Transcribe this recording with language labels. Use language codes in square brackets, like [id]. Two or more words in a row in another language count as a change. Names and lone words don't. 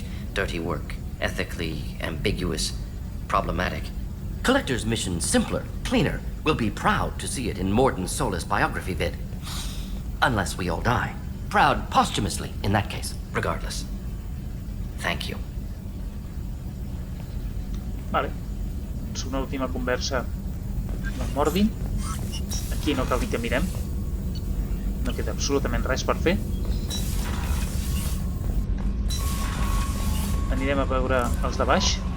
[en] Dirty work. Ethically ambiguous. Problematic. Collector's mission simpler, cleaner. We'll be proud to see it in Morden's Solus biography vid. Unless we all die. Proud posthumously, in that case. Regardless. Thank you. [ca] Vale. És una última conversa amb Mordin. Aquí no cal dir que mirem. No queda absolutament res per fer. Anirem a veure els de baix.